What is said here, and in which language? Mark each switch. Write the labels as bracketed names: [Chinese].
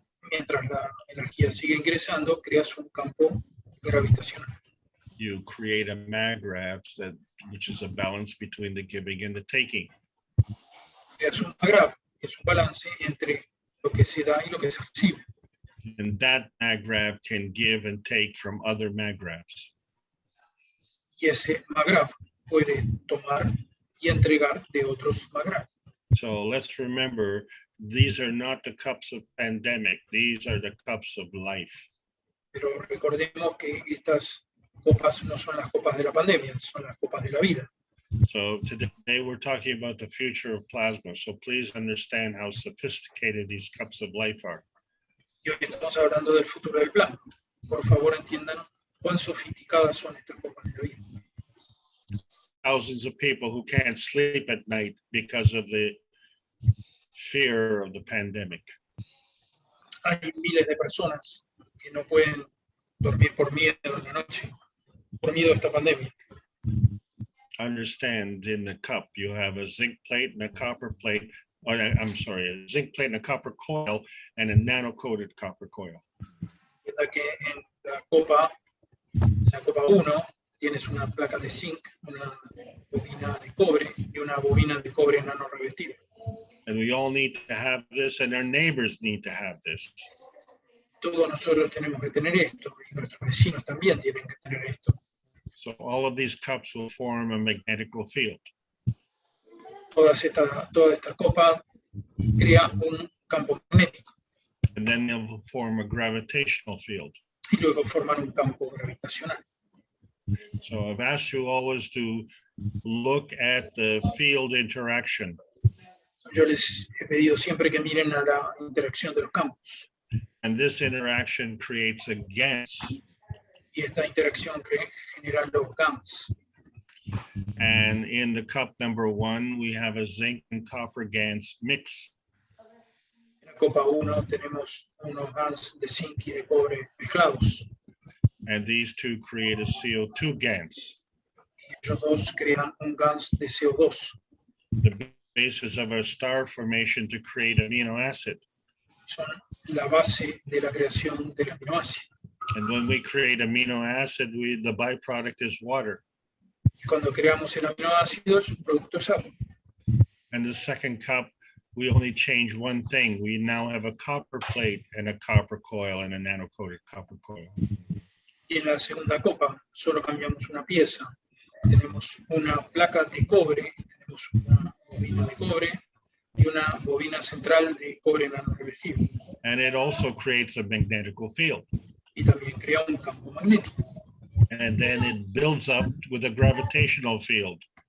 [Spanish] Mientras la energía sigue ingresando, creas un campo gravitacional. [English] You create a MAGRAV which is a balance between the giving and the taking. [Spanish] Creas un MAGRAV, que es un balance entre lo que se da y lo que se recibe. [English] And that MAGRAV can give and take from other MAGRAVs. [Spanish] Y ese MAGRAV puede tomar y entregar de otros MAGRAV. [English] So let's remember, these are not the cups of pandemic. These are the cups of life. [Spanish] Pero recordemos que estas copas no son las copas de la pandemia, son las copas de la vida. [English] So today we're talking about the future of plasma. So please understand how sophisticated these cups of life are. [Spanish] Y hoy estamos hablando del futuro del plasma. Por favor, entiendan cuán sofisticadas son estas copas de la vida. [English] Thousands of people who can't sleep at night because of the fear of the pandemic. [Spanish] Hay miles de personas que no pueden dormir por miedo en la noche, por miedo a esta pandemia. [English] Understand, in the cup, you have a zinc plate and a copper plate, or I'm sorry, a zinc plate and a copper coil and a nano-coated copper coil. [Spanish] Entienda que en la copa 1, tienes una placa de zinc, una bobina de cobre y una bobina de cobre nano revestida. [English] And we all need to have this, and our neighbors need to have this. [Spanish] Todos nosotros tenemos que tener esto y nuestros vecinos también tienen que tener esto. [English] So all of these cups will form a magnetical field. [Spanish] Toda esta copa crea un campo magnético [English] And then they'll form a gravitational field. [Spanish] y luego forman un campo gravitacional. [English] So I've asked you always to look at the field interaction. [Spanish] Yo les he pedido siempre que miren a la interacción de los campos. [English] And this interaction creates a GANS. [Spanish] Y esta interacción genera los GANs. [English] And in the cup number 1, we have a zinc and copper GANS mix. [Spanish] En la copa 1 tenemos unos GANs de zinc y de cobre mezclados. [English] And these two create a CO2 GANS. [Spanish] Y ellos dos crean un GANs de CO2. [English] The basis of our star formation to create amino acid. [Spanish] Son la base de la creación del aminoácido. [English] And when we create amino acid, the byproduct is water. [Spanish] Y cuando creamos el aminoácido, su producto es agua. [English] And the second cup, we only change one thing. We now have a copper plate and a copper coil and a nano-coated copper coil. [Spanish] Y en la segunda copa solo cambiamos una pieza. Tenemos una placa de cobre, tenemos una bobina de cobre y una bobina central de cobre nano revestido. [English] And it also creates a magnetical field. [Spanish] Y también crea un campo magnético. [English] And then it builds up with a gravitational field.